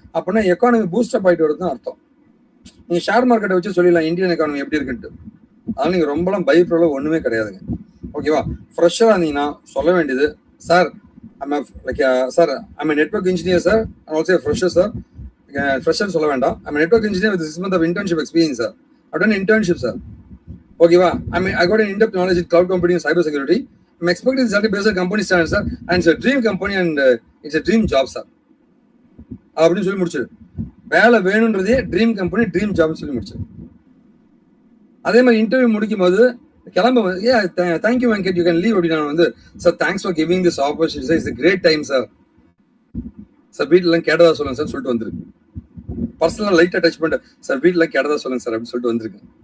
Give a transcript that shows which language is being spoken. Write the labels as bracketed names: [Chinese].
[Tamil] அப்படின்னா economy boost up ஆயிட்டு வருது தான் அர்த்தம். நீங்க ஷேர் மார்க்கெட்டை வச்சு சொல்லிடலாம் இந்தியன் எக்கானமி எப்படி இருக்குன்ட்டு. அதனால நீங்க ரொம்பலாம் பயப்படுற ஒண்ணுமே கிடையாதுங்க. ஓகேவா? ஃப்ரெஷ்ஷா இருந்தீங்கன்னா சொல்ல வேண்டியது, [English] Sir sir I'm network engineer sir, also fresher sir. [Tamil] Fresher சொல்ல வேண்டாம், [English] I'm network engineer with 6 months of internship experience sir. I've done internship sir. [Tamil] ஓகேவா? [English] I got an in-depth knowledge in cloud computing and cyber security. I'm expecting this based on company standards sir, and it's a dream company and it's a dream job sir. [Tamil] அப்படின்னு சொல்லி முடிச்சிரு. வேலை வேணுன்றதே dream company dream ஜாப்னு சொல்லி முடிச்சிரு. அதே மாதிரி interview முடிக்கும் போது கிளம்ப [English] thank you Venkat you can leave [Tamil] அப்படின்னு வந்து, [English] Sir thanks for giving this opportunity sir, it's great time sir. [Tamil] Sir வீட்டிலாம் கேட்டதா சொல்லுங்க சார் சொல்லிட்டு வந்துருக்கு. பர்சனலாக லைட்டாக டச் பண்ணிட்டு, சார் வீட்டில் கேட்டதா சொல்லுங்க சார் அப்படின்னு சொல்லிட்டு வந்திருக்கு.